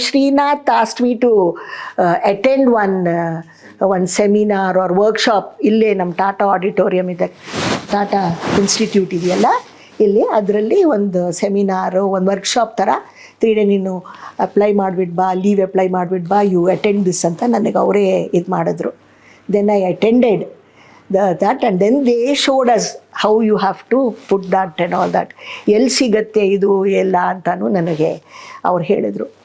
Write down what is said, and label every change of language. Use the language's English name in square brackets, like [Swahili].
[English] Srinath asked me to attend one seminar or workshop [Kannada] ಇಲ್ಲೇ ನಮ್ಮ Tata auditorium ಇದೆ, Tata institute ಇದೆಯಲ್ಲ ಇಲ್ಲಿ, ಅದರಲ್ಲಿ ಒಂದು ಸೆಮಿನಾರು, ಒಂದು ವರ್ಕ್ಶಾಪ್ ಥರ 3 ಡೇ ನೀನು ಅಪ್ಲೈ ಮಾಡಿಬಿಟ್ಟು ಬಾ, ಲೀವ್ ಅಪ್ಲೈ ಮಾಡಿಬಿಟ್ಟು ಬಾ, [English] you attend this [Kannada] ಅಂತ ನನಗೆ ಅವರೇ ಇದು ಮಾಡಿದ್ರು. [English] Then I attended that and then they showed us how you have to put that and all that. [Kannada] ಎಲ್ಲಿ ಸಿಗತ್ತೆ ಇದು ಎಲ್ಲ ಅಂತಾನು ನನಗೆ ಅವ್ರು ಹೇಳಿದರು.